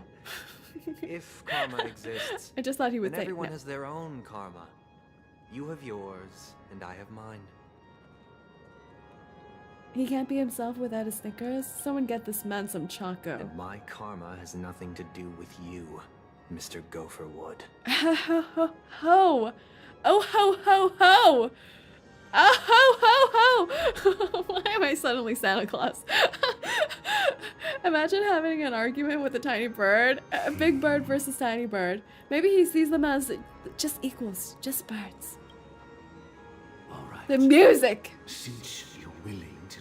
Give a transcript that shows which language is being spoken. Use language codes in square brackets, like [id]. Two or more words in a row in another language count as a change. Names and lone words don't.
[en] If karma exists, I just thought he would then say everyone no. has their own karma. You have yours, and I have mine. He can't be himself without his Snickers. Someone get this man some Choco. And my karma has nothing to do with you, Mr. Gopherwood. Ho ho ho ho! Oh ho ho ho! Oh ho ho ho! Why am I suddenly Santa Claus? Imagine having an argument with a tiny bird. A big bird versus tiny bird. Maybe he sees them as just equals, just birds. All right. The music! Since you're willing to